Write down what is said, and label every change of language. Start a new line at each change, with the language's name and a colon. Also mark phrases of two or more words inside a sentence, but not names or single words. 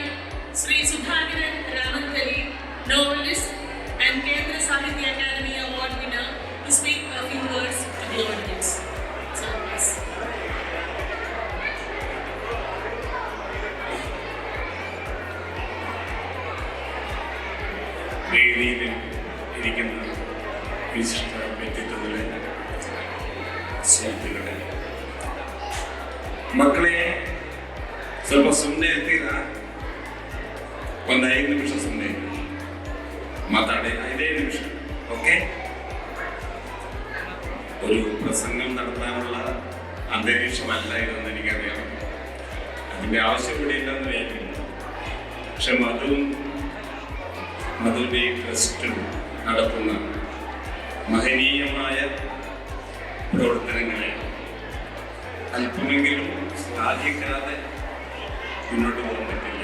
English: Sri Sudhakiran Ramankali, novelist and Kendra Sahitya Academy Award winner, to speak a few words to the audience. So, yes.
Malayalam: വേദിയിൽ ഇരിക്കുന്ന വിശിഷ്ട വ്യക്തിത്വങ്ങളെ, സുഹൃത്തുക്കളെ,
Kannada: ಮಕ್ಕಳೇ ಸ್ವಲ್ಪ ಸುಮ್ಮನೆ ಇರ್ತೀರಾ? ಒಂದು 5 ನಿಮಿಷ ಸುಮ್ಮನೆ ಮಾತಾಡಿ, 5 ನಿಮಿಷ.
Malayalam: ഓക്കെ? ഒരു പ്രസംഗം നടത്താനുള്ള അന്തരീക്ഷമല്ല ഇതെന്ന് എനിക്കറിയാം. അതിൻ്റെ ആവശ്യം ഇവിടെ ഇല്ലെന്ന് വിചാരിക്കുന്നു. പക്ഷെ മധുവിൻ്റെ ട്രസ്റ്റും നടത്തുന്ന മഹനീയമായ പ്രവർത്തനങ്ങളെ അല്പമെങ്കിലും ശ്ലാഘിക്കാതെ മുന്നോട്ട് പോകാൻ പറ്റില്ല.